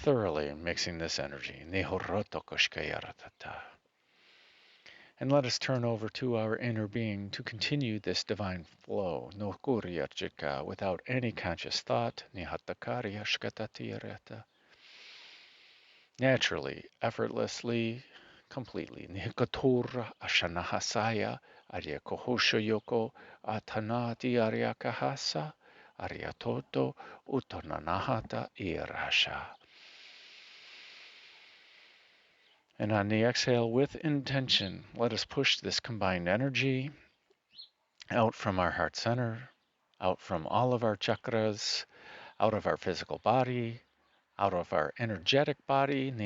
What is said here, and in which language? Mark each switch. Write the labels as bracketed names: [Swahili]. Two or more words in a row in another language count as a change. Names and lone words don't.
[English] thoroughly mixing this energy. And let us turn over to our inner being to continue this divine flow, without any conscious thought, naturally, effortlessly, completely. Nihikatura ashanahasaya, arya kohosha yoko, atanati arya kahasa, arya toto, utananahata irasha. And on the exhale, with intention, let us push this combined energy out from our heart center, out from all of our chakras, out of our physical body, out of our energetic body,